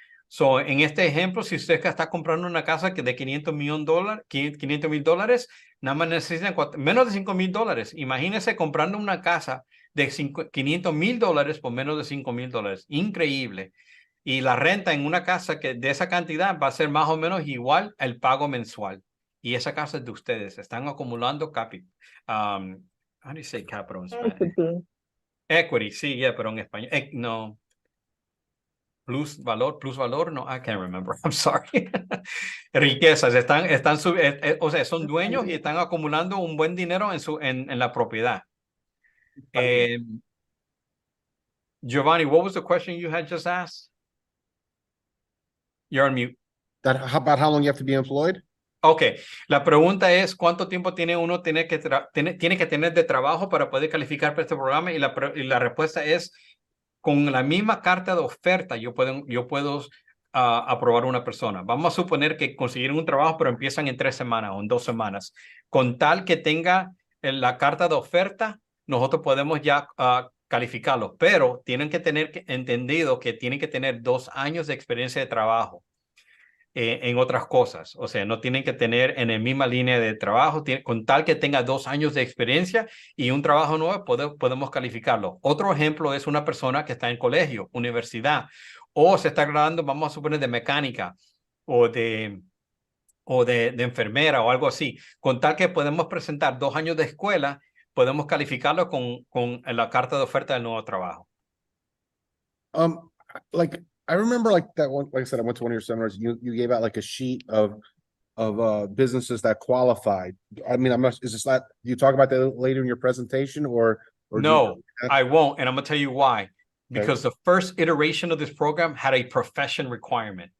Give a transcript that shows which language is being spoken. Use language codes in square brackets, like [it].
[es] So, en este ejemplo, si usted está comprando una casa que de $500,000, nada más necesitan menos de $5,000. Imagínese comprando una casa de $500,000 por menos de $5,000. Increíble. Y la renta en una casa de esa cantidad va a ser más o menos igual al pago mensual. Y esa casa es de ustedes. Están acumulando capital. [en] How do you say capital in Spanish? [es] Equity, sí, pero en español, no. Plus valor, no, [en] I can't remember, I'm sorry. [es] Riquezas, o sea, son dueños y están acumulando un buen dinero en la propiedad. [en] Giovanni, what was the question you had just asked? You're on mute. About how long you have to be employed? [es] Ok, la pregunta es ¿cuánto tiempo tiene uno tiene que tener de trabajo para poder calificar para este programa? Y la respuesta es con la misma carta de oferta yo puedo aprobar una persona. Vamos a suponer que consiguieron un trabajo pero empiezan en 3 semanas o en 2 semanas. Con tal que tenga la carta de oferta, nosotros podemos ya calificarlos, pero tienen que tener entendido que tienen que tener 2 años de experiencia de trabajo. En otras cosas, o sea, no tienen que tener en la misma línea de trabajo, con tal que tenga 2 años de experiencia y un trabajo nuevo, podemos calificarlo. Otro ejemplo es una persona que está en colegio, universidad, o se está graduando, vamos a suponer, de mecánica o de enfermera o algo así. Con tal que podemos presentar 2 años de escuela, podemos calificarlo con la carta de oferta del nuevo trabajo. [en] Like I remember like that one, like I said, I went to one of your seminars, you gave out like a sheet of businesses that qualified. I mean, I'm not, is this not, you talk about that later in your presentation or do No, you- I won't, and I'm gonna tell you why. Because the first iteration of this program had a profession requirement.